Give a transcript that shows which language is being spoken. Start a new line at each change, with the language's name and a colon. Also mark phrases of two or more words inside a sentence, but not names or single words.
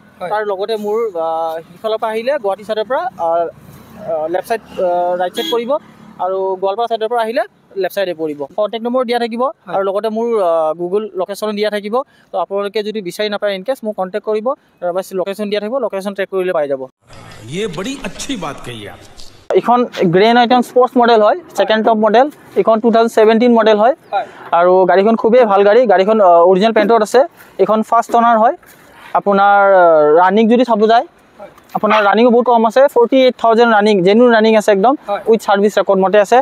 Assamese: তাৰ লগতে মোৰ সিফালৰ পৰা আহিলে গুৱাহাটী ছাইডৰ পৰা
English: left side right side
Assamese: পৰিব, আৰু গোৱালপাৰা ছাইডৰ পৰা আহিলে লেফ্ট ছাইডে পৰিব।
English: contact number
Assamese: দিয়া থাকিব, আৰু লগতে মোৰ গুগল লোকেশ্যন দিয়া থাকিব। তো আপোনালোকে যদি বিচাৰি নাপায় ইনকেছ মোক কণ্টেক্ট কৰিব, বাছ লোকেশ্যন দিয়া থাকিব, লোকেশ্যন ট্ৰেক কৰিলে পাই যাব।
Hindi: ये बड़ी अच्छी बात कही आप।
Assamese: এইখন গ্ৰেন আইটেম
English: sports model
Assamese: হয়,
English: second top model.
Assamese: এইখন 2017 মডেল হয়, আৰু গাড়ীখন খুবেই ভাল গাড়ী। গাড়ীখন অৰিজিনেল পেইণ্টত আছে। এইখন
English: first owner
Assamese: হয়। আপোনাৰ ৰানিং যদি চাব যায়, আপোনাৰ ৰানিঙো বহুত কম আছে, 48,000 ৰানিং,
English: genuine running
Assamese: আছে একদম,
English: with service record
Assamese: মতে আছে।